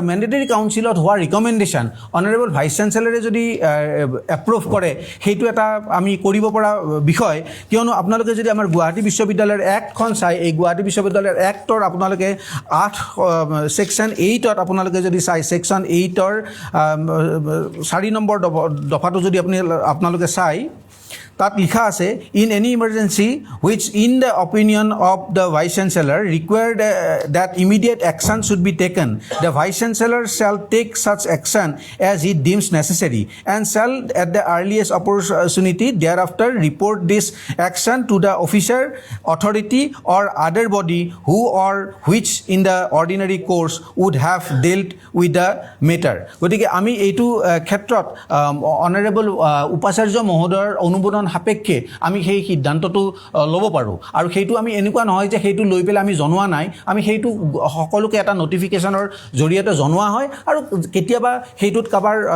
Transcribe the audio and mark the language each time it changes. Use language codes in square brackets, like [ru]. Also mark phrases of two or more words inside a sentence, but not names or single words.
[en] mandatory council [as] হোৱা ৰিকমেণ্ডেশ্যন [en] honourable vice chancellor [as] যদি এপ্ৰুভ কৰে সেইটো এটা আমি কৰিব পৰা বিষয় কিয়নো আপোনালোকে যদি আমাৰ গুৱাহাটী বিশ্ববিদ্যালয়ৰ এক্টখন চাই এই গুৱাহাটী বিশ্ববিদ্যালয়ৰ এক্টৰ আপোনালোকে 8 ছেকশ্যন 8ত আপোনালোকে যদি চাই ছেকশ্যন 8ৰ 4 নম্বৰ দফাটো যদি আপোনালোকে চাই তাত লিখা আছে [en] in any emergency which in the opinion of the vice chancellor required that immediate action should be taken the vice chancellor shall take such action as he deems necessary and shall at the earliest opportunity thereafter report this action to the officer authority or other body who or which in the ordinary course would have dealt with the matter [as] গতিকে আমি এইটো ক্ষেত্ৰত অনাৰেবল উপাচাৰ্য মহোদয়ৰ অনুমোদন সাপেক্ষে আমি সেই সিদ্ধান্তটো ল'ব পাৰোঁ আৰু সেইটো আমি এনেকুৱা নহয় যে সেইটো লৈ পেলাই আমি জনোৱা নাই আমি সেইটো সকলোকে এটা নটিফিকেশ্যনৰ জৰিয়তে জনোৱা হয় আৰু কেতিয়াবা সেইটোত কাৰোবাৰ